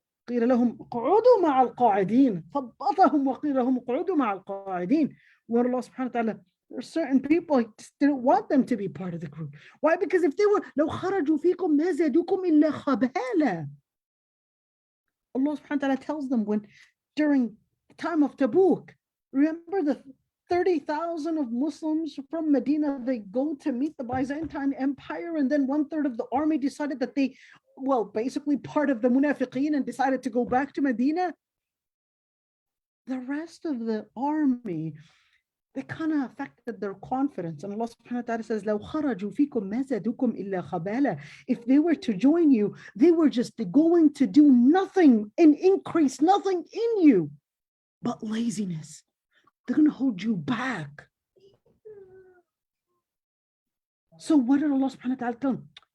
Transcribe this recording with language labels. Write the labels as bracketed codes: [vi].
[ar] قيل لهم قعودوا مع القاعدين ثبطهم وقيل لهم قعودوا مع القاعدين. [en] Where Allah subhanahu wa ta'ala, there are certain people He didn't want them to be part of the group. Why? Because if they were [ar] لو خرجوا فيكم ما زادوكم إلا خبالا. [en] Allah subhanahu wa ta'ala tells them when during the time of Tabuk, remember the 30,000 of Muslims from Medina, they go to meet the Byzantine Empire, and then 1/3 of the army decided that they, well, basically part of the munafiqeen, and decided to go back to Medina. The rest of the army, they kind of affected their confidence. And Allah subhanahu wa ta'ala says, [ar] لو خرجوا فيكم ما زادوكم إلا خبالا. [en] If they were to join you, they were just going to do nothing and increase nothing in you but laziness. They're going to hold you back. So what did Allah subhanahu wa ta'ala tell them?